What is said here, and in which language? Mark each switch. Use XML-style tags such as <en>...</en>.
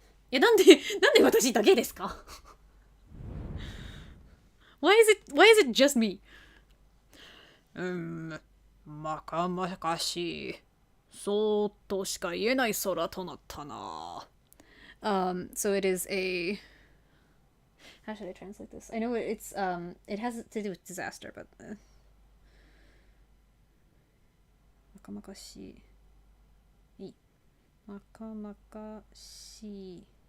<ja>いや、なんで私だけですか？</ja> <en>Why is it just me?</en> <ja>まかまかしい。そうとしか言えない空となったな。</ja> <en>So it is a... How should I translate this? I know it has to do with disaster, but...</en> <ja>まかまかしい。まかまかしい。</ja>